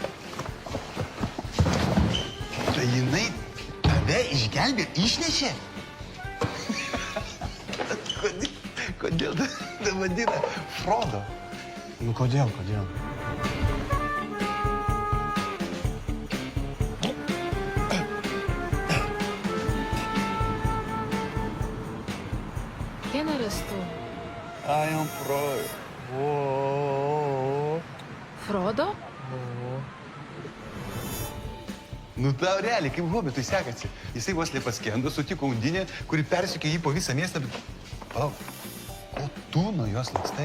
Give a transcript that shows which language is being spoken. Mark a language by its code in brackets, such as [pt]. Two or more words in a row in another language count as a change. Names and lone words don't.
[lt] Tai jinai tave išgelbė, išnešė? Kodėl tai vadina Frodo? Nu, kodėl? [es] ¿Quién eres tú? [en] I am Frodo. ¿Frodo? [lt] Nu tau realiai, kaip hobitui sekasi. Jisai vos nepaskendo, sutiko undinę, kuri persikė jį po visą miestą, bet... Palauk, ko tu nuo jos lakstai?